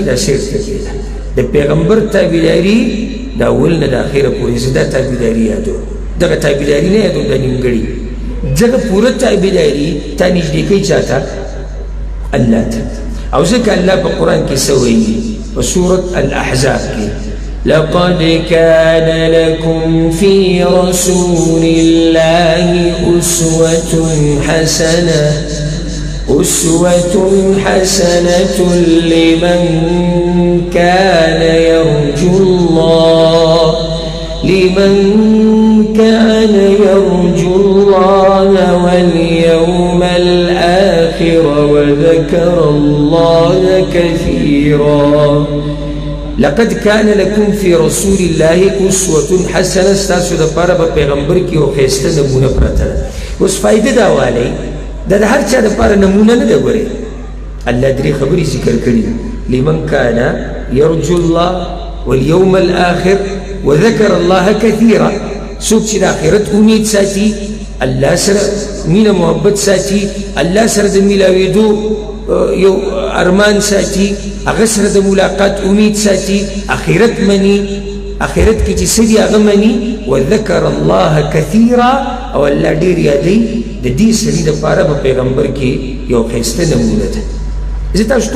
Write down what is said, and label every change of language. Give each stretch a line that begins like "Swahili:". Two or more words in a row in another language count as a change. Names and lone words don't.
Pashto: دا صرف ټکې ده د پیغمبر تابعداري د اول نه د اخره پورې زه دا تابعداري یادوم. دغه تابعداري نه یادوم دا نیمګړي، ځکه پوره تابعداري تا نږدې کوي چا ته؟ الله ته. او ځکه الله په قرآن کې څه وایي په سورة الاحزاب کې
Arabic: لقد كان لكم في رسول الله أسوة حسنة لمن كان يرجو الله واليوم الآخر وذكر الله كثيرا. لقد كان لكم في رسول الله أسوة حسنة.
Pashto: ستاسو د پاره په پیغمبر کې یو ښایسته نمونه پرته ده. اوس فایده دا والی دا د هر چا د پاره نمونه نه ده. ګورئ الله درې خبرې ذکر کړي
Arabic: لمن كان يرجو الله واليوم الآخر وذكر الله كثيرا.
Pashto: څوک چې د آخرت امید ساتي الله سره مینه محبت ساتي الله سره د میلاوېدو یو ارمان ساتي هغه سره د ملاقات امید ساتي آخرت مني آخرت کې چې څه دي هغه مني
Arabic: وذکر الله کثیرا
Pashto: او الله ډېر یادوي د دې سړي دپاره په پیغمبر کې یو ښایسته نمونه ده زه تاسو